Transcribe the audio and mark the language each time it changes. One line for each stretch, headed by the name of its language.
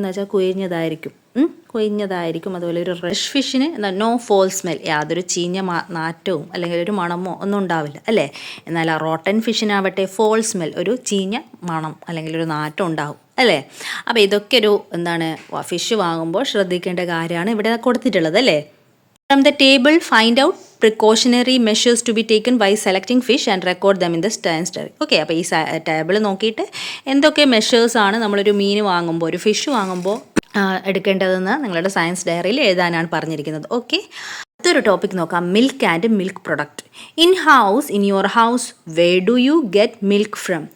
Malayalam: എന്ന് വെച്ചാൽ കൊഴിഞ്ഞതായിരിക്കും. അതുപോലെ ഒരു ഫ്രഷ് ഫിഷിന്
English: no foul smell,
Malayalam: യാതൊരു ചീഞ്ഞ നാറ്റവും അല്ലെങ്കിൽ ഒരു മണമോ ഒന്നും ഉണ്ടാവില്ല അല്ലേ. എന്നാൽ ആ റോട്ടൻ ഫിഷിനാവട്ടെ ഫോൾ സ്മെൽ, ഒരു ചീഞ്ഞ മണം അല്ലെങ്കിൽ ഒരു നാറ്റം ഉണ്ടാവും അല്ലേ. അപ്പോൾ ഇതൊക്കെ ഒരു ഫിഷ് വാങ്ങുമ്പോൾ ശ്രദ്ധിക്കേണ്ട കാര്യമാണ് ഇവിടെ കൊടുത്തിട്ടുള്ളത് അല്ലേ.
English: From the table, find out precautionary measures to be taken while selecting fish and record them in the science diary.
Malayalam: Okay, അപ്പോൾ ഈ ടേബിൾ നോക്കിയിട്ട് എന്തൊക്കെ മെഷേഴ്സാണ് നമ്മളൊരു മീൻ വാങ്ങുമ്പോൾ ഒരു ഫിഷ് വാങ്ങുമ്പോൾ എടുക്കേണ്ടതെന്ന് നിങ്ങളുടെ സയൻസ് ഡയറിയിൽ എഴുതാനാണ് പറഞ്ഞിരിക്കുന്നത്. ഓക്കെ, അടുത്തൊരു ടോപ്പിക് നോക്കാം,
English: Milk and milk product. In your house where do you get milk from?